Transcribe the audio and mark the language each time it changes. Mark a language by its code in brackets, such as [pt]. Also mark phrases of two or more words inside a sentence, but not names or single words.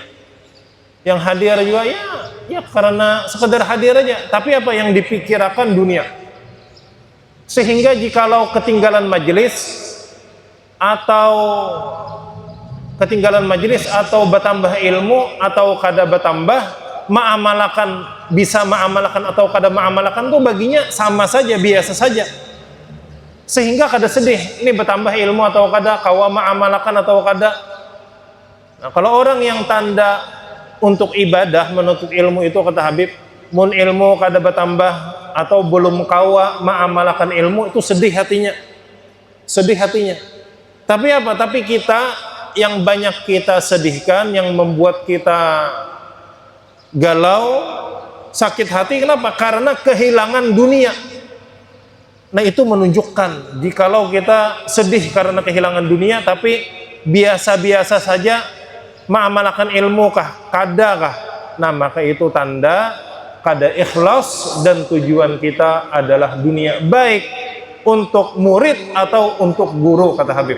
[id] Yang hadir juga ya karena sekedar hadir aja, tapi apa yang dipikirkan dunia. [bjn] Sehingga jikalau ketinggalan majelis atau bertambah ilmu atau kada bertambah, bisa ma'amalakan atau kada ma'amalakan tuh baginya sama saja, biasa saja. Sehingga kada sedih, ini bertambah ilmu atau kada, kawa ma'amalakan atau kada. Nah, kalau orang yang tanda untuk ibadah, menuntut ilmu itu, kata Habib, mun ilmu kada bertambah atau belum kawa ma'amalakan ilmu, itu sedih hatinya. [id] Tapi apa? Tapi kita, yang banyak kita sedihkan, yang membuat kita galau, sakit hati, kenapa? [bjn] Karena kehilangan dunia. Nah, itu menunjukkan jikalau kita sedih karena kehilangan dunia, tapi biasa-biasa saja, ma'amalakan ilmu kah, kada kah, nah maka itu tanda kada ikhlas dan tujuan kita adalah dunia, baik untuk murid atau untuk guru, kata Habib.